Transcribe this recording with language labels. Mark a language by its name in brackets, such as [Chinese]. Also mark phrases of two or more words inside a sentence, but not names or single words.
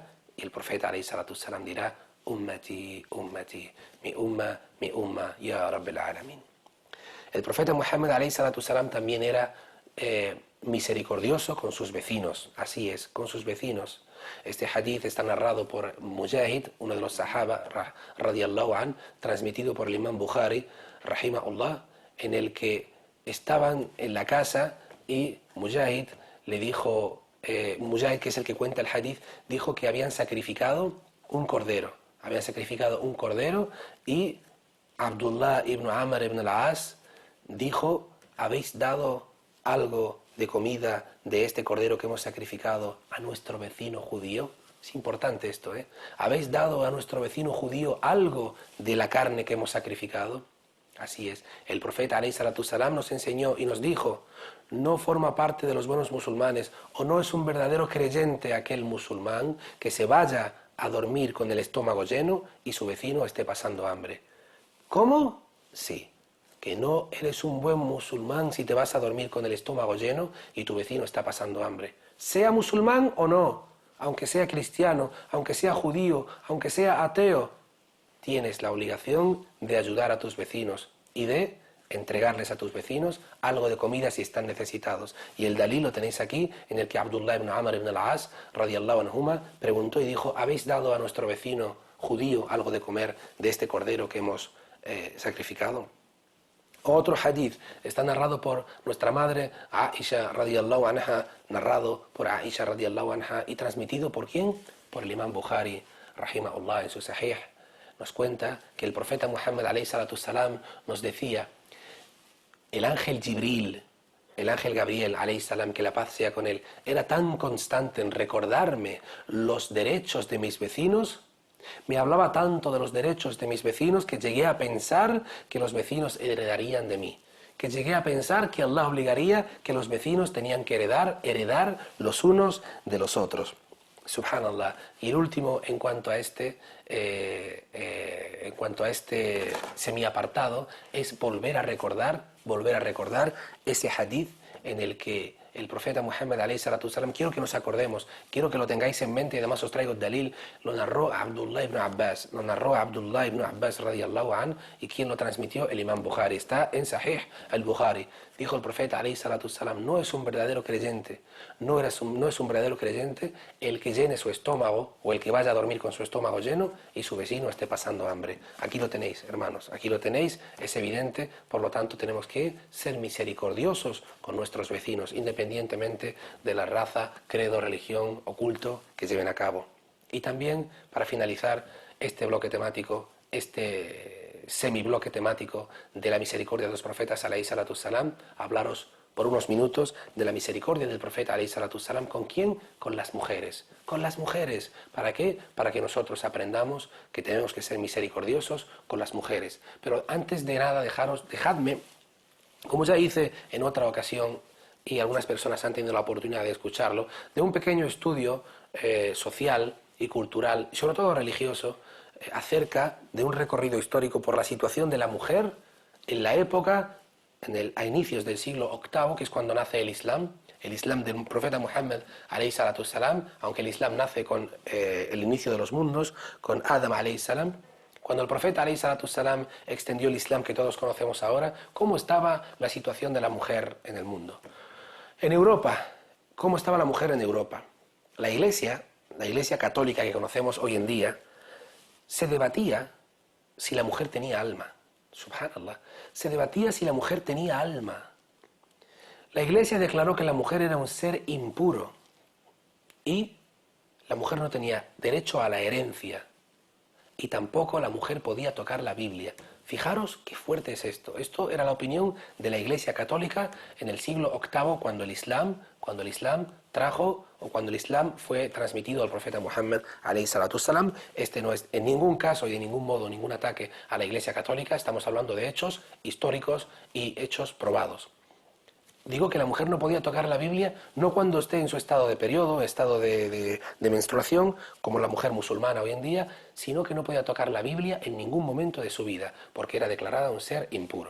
[Spanish] Y el profeta [Arabic] عليه الصلاة والسلام [Spanish] dirá: [Arabic] أمتي، أمتي, [Spanish] mi umma, [Arabic] يا رب العالمين. [Spanish] El profeta Muhammad [Arabic] عليه الصلاة والسلام [Spanish] también era misericordioso con sus vecinos, así es, con sus vecinos. Este hadith está narrado por Mujahid, uno de los [Arabic] الصحابة رضي الله عن, [Spanish] transmitido por el imam Bukhari, rahimahullah, en el que estaban en la casa y Mujahid le dijo, Mujahid, que es el que cuenta el hadith, dijo que habían sacrificado un cordero, y Abdullah ibn Amr ibn al-As dijo: ¿habéis dado algo de comida de este cordero que hemos sacrificado a nuestro vecino judío? Es importante esto, ¿eh? ¿Habéis dado a nuestro vecino judío algo de la carne que hemos sacrificado? Así es. El profeta [Arabic] عليه الصلاة والسلام [Spanish] nos enseñó y nos dijo: no forma parte de los buenos musulmanes, o no es un verdadero creyente aquel musulmán que se vaya a dormir con el estómago lleno y su vecino esté pasando hambre. ¿Cómo? Sí. Que no eres un buen musulmán si te vas a dormir con el estómago lleno y tu vecino está pasando hambre. Sea musulmán o no, aunque sea cristiano, aunque sea judío, aunque sea ateo, tienes la obligación de ayudar a tus vecinos y de entregarles a tus vecinos algo de comida si están necesitados. Y el dalil lo tenéis aquí, en el que Abdullah ibn Amr ibn al-As, [Arabic] رضي الله عنهما, [Spanish] preguntó y dijo: ¿habéis dado a nuestro vecino judío algo de comer de este cordero que hemos sacrificado? Otro hadith está narrado por nuestra madre Aisha [Arabic] رضي الله عنها, [Spanish] y transmitido ¿por quién? Por el imam Bukhari, rahimahullah, en su sahih. Nos cuenta que el profeta Muhammad [Arabic] عليه الصلاة والسلام [Spanish] nos decía: el ángel Jibril, el ángel Gabriel [Arabic] عليه السلام, [Spanish] que la paz sea con él, era tan constante en recordarme los derechos de mis vecinos, me hablaba tanto de los derechos de mis vecinos, que llegué a pensar que los vecinos heredarían de mí, que llegué a pensar que Allah obligaría que los vecinos tenían que heredar los unos de los otros. Subhanallah. Y el último, en cuanto a este semiapartado, es volver a recordar ese hadith en el que el profeta Muhammad [Arabic] عليه الصلاة والسلام, [Spanish] quiero que nos acordemos, quiero que lo tengáis en mente, y además os traigo el dalil, lo narró Abdullah ibn Abbas [Arabic] رضي الله عن, [Spanish] y quien lo transmitió, el imam Bukhari, está en Sahih al-Bukhari. Dijo el profeta [Arabic] عليه الصلاة والسلام: [Spanish] no es un verdadero creyente, no es un verdadero creyente el que llene su estómago, o el que vaya a dormir con su estómago lleno y su vecino esté pasando hambre. Aquí lo tenéis, hermanos, aquí lo tenéis, es evidente. Por lo tanto, tenemos que ser misericordiosos con nuestros vecinos, independientemente de la raza, credo, religión o culto que lleven a cabo. Y también, para finalizar este bloque temático, semibloque temático de la misericordia de los profetas [Arabic] عليه الصلاة والسلام, [Spanish] hablaros por unos minutos de la misericordia del profeta [Arabic] عليه الصلاة والسلام. [Spanish] ¿Con quién? Con las mujeres. Con las mujeres. ¿Para qué? Para que nosotros aprendamos que tenemos que ser misericordiosos con las mujeres. Pero antes de nada, dejadme, como ya hice en otra ocasión, y algunas personas han tenido la oportunidad de escucharlo, de un pequeño estudio social y cultural, y sobre todo religioso, acerca de un recorrido histórico por la situación de la mujer en la época, a inicios del siglo VIII, que es cuando nace el Islam del profeta Muhammad [Arabic] عليه الصلاة والسلام, [Spanish] aunque el Islam nace con el inicio de los mundos, con Adam [Arabic] عليه السلام. [Spanish] Cuando el profeta [Arabic] عليه الصلاة والسلام [Spanish] extendió el Islam que todos conocemos ahora, ¿cómo estaba la situación de la mujer en el mundo? En Europa, ¿cómo estaba la mujer en Europa? La Iglesia católica que conocemos hoy en día, se debatía si la mujer tenía alma. Subhanallah. Se debatía si la mujer tenía alma. La Iglesia declaró que la mujer era un ser impuro y la mujer no tenía derecho a la herencia y tampoco la mujer podía tocar la Biblia. Fijaros qué fuerte es esto. Esto era la opinión de la Iglesia Católica en el siglo VIII, cuando el Islam trajo, o cuando el Islam fue transmitido al profeta Muhammad [Arabic] عليه الصلاة والسلام. [Spanish] Este no es en ningún caso y de ningún modo ningún ataque a la Iglesia Católica. Estamos hablando de hechos históricos y hechos probados. Digo que la mujer no podía tocar la Biblia no cuando esté en su estado de periodo, estado de menstruación, como la mujer musulmana hoy en día, sino que no podía tocar la Biblia en ningún momento de su vida, porque era declarada un ser impuro.